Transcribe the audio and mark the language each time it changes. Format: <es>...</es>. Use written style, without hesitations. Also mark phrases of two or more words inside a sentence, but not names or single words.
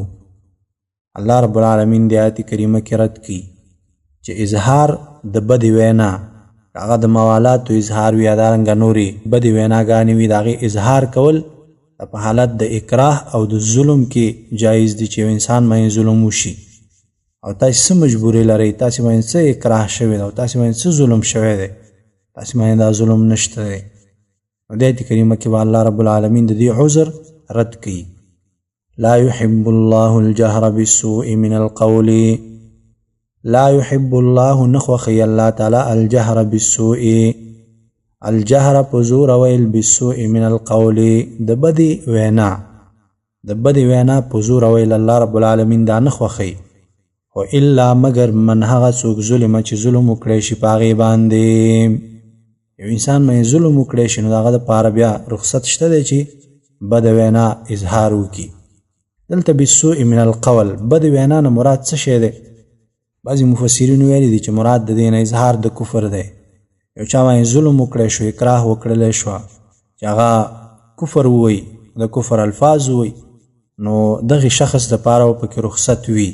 <ar>الله رب العالمین</ar> <ps>د آیت کریمه کې رد کوي چې اظهار د بدې وینا، هغه د موالاتو اظهار وي یا دارنګه نورې بدې ویناګانې وي، د هغې اظهار کول په حالت د اکراه او د ظلم کې جایز دي چې انسان باندې ظلم وشي. او تاسې څه مجبوري لرئ، تاسې باندې څه اکراه شوی دی او تاسې باندې څه ظلم شوی دی، تاسې باندې دا ظلم نشته دی. نو د آیت کریمه کې به</ps> <ar>الله رب العالمین</ar> <ps>د دې عذر رد کوي.</ps> <ar>لا يحب الله الجهر بالسوء من القول، لا يحب الله نخوخي الله تعالی الجهر بالسوء، الجهر</ar> <ps>پزور ویل</ps> <ar>بالسوء من القول،</ar> <ps>د بدی وینا، د بدی وینا پزور ویل</ps> <ar>الله رب العالمین</ar> <ps>دا نخوخي. و الا مگر من هغه څوک ظلم چې ظلم وکړي شي پاغي باندې، یو انسان باندې ظلم وکړي شي نو هغه د پاره بیا رخصت شته دی چې بد وینا اظهار وکړي.</ps> <ar>دلته بالسوء من القول،</ar> <ps>بد وینا نه مراد څه شی دی؟ بعضی مفسرین ویلي دي چې مراد د دې نه اظهار د کفر دی. یو چا باندې ظلم وکړی شو، اکراه وکړلی شو چې هغه کفر ووایي، د کفر الفاظ ووایي، نو دغې شخص دپاره به پکې رخصت وي.</ps>